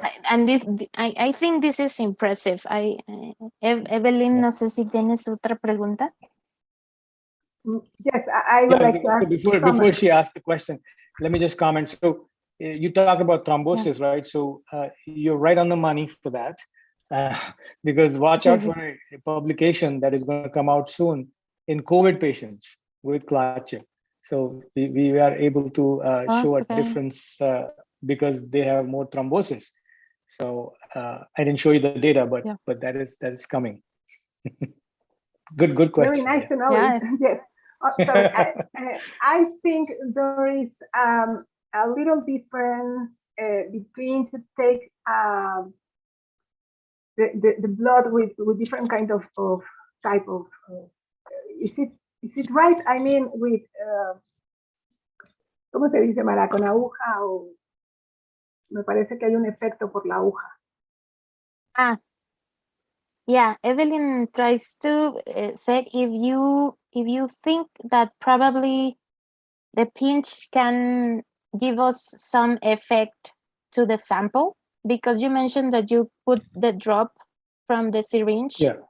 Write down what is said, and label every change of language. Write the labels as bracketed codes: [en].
[en] And this, I think this is impressive. [es] Evelyn, no sé si tienes otra pregunta. [en] Yes, I would like to ask. Before she asks the question, let me just comment. So you talk about thrombosis, right? So you're right on the money for that, because watch out for a publication that is going to come out soon in COVID patients with clot chip. So we are able to show a difference because they have more thrombosis. So I didn't show you the data, but that is coming. Good question. Very nice to know. Yes. So I think there is a little difference between to take the blood with different kind of type of. Is it right? I mean, with [es] ¿cómo se dice, Mara? Con aguja, o me parece que hay un efecto por la aguja. [en] Yeah, Evelyn tries to say if you think that probably the pinch can give us some effect to the sample, because you mentioned that you put the drop from the syringe.